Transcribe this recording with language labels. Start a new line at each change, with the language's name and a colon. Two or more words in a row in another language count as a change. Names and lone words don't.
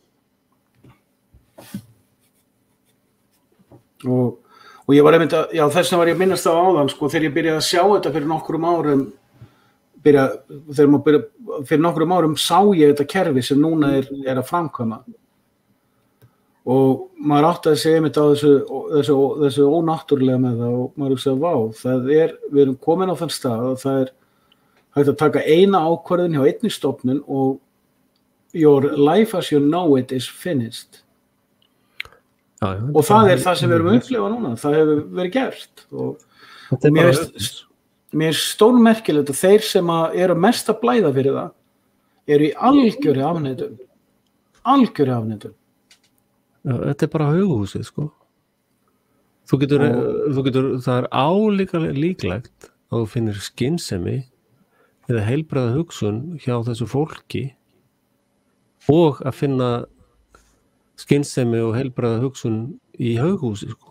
Icelandic: Og ég var þess vegna var ég að minnast á áðan þegar ég byrjaði að sjá þetta fyrir nokkrum árum sá ég þetta kerfi sem núna er að framkvæma og maður áttaði sig einmitt á þessu ónáttúrulega með það og maður hugsaði við erum komin á þann stað að það hægt að taka eina ákvörðun hjá einni stofnun og
English: your life as you know it is finished
Icelandic: og það það sem við erum að upplifa núna, það hefur verið gert og mér er stórmerkilegt að þeir sem eru mest að blæða fyrir það eru í algjörri afneitun. Þetta bara haughúsið, Þú getur, það álíka líklegt að þú finnir skynsemi eða heilbrigða hugsun hjá þessu fólki og að finna skynsemi og heilbrigða hugsun í Haughúsi sko.